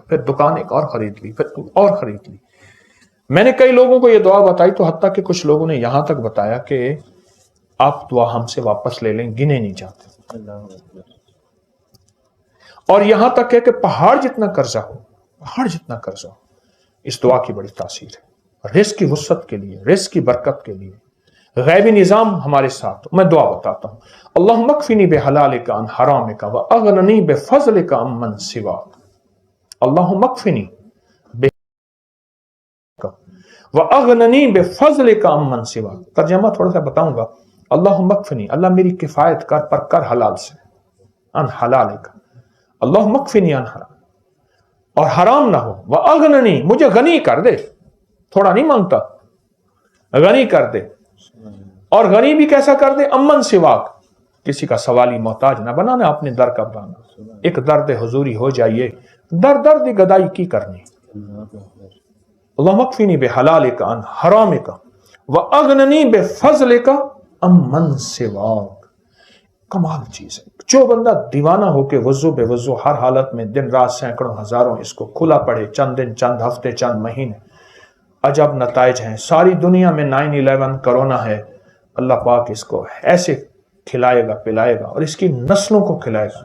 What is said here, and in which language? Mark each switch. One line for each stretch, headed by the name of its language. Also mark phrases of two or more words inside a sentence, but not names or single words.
Hindi: फिर दुकान एक और खरीद ली, फिर और खरीद ली। मैंने कई लोगों को ये दुआ बताई तो हत्ता कि कुछ लोगों ने यहां तक बताया कि आप दुआ हमसे वापस ले लें, गिने नहीं जाते। और यहां तक है कि पहाड़ जितना कर्जा हो, इस दुआ की बड़ी तासीर है। रिस्क की वुसअत के लिए, रिस्क की बरकत के लिए, गैबी निजाम हमारे साथ। मैं दुआ बताता हूं,
Arabic: اللهم اكفني بحلالك عن حرامك وأغنني بفضلك عمن سواك. اللهم اكفني وأغنني بفضلك عمن سواك.
Hindi: तर्जुमा थोड़ा सा बताऊंगा।
Arabic: اللهم اكفني,
Hindi: अल्लाह मेरी किफायत कर, पर कर हलाल से,
Arabic: عن حلالك. اللهم اكفني عن حرام,
Hindi: और हराम ना हो।
Arabic: وأغنني,
Hindi: मुझे गनी कर दे, थोड़ा नहीं मांगता, गनी कर दे। और गनी भी कैसा कर दे?
Arabic: عمن سواك,
Hindi: किसी का सवाली मोहताज ना बनाना, अपने दर का बनाना। एक दर्द हुजूरी हो जाइए, दर्द गदाई की करनी।
Arabic: الله اكفني بحلالك عن حرامك وأغنني بفضلك عمن سواك.
Hindi: कमाल चीज है। जो बंदा दीवाना होके वज़ू बेवज़ू हर हालत में दिन रात सैकड़ों हजारों इसको खुला पड़े, चंद दिन, चंद हफ्ते, चंद महीने, अजब नताइज हैं। सारी दुनिया में 9/11 कोरोना है, अल्लाह पाक इसको ऐसे खिलाएगा पिलाएगा और इसकी नस्लों को खिलाएगा।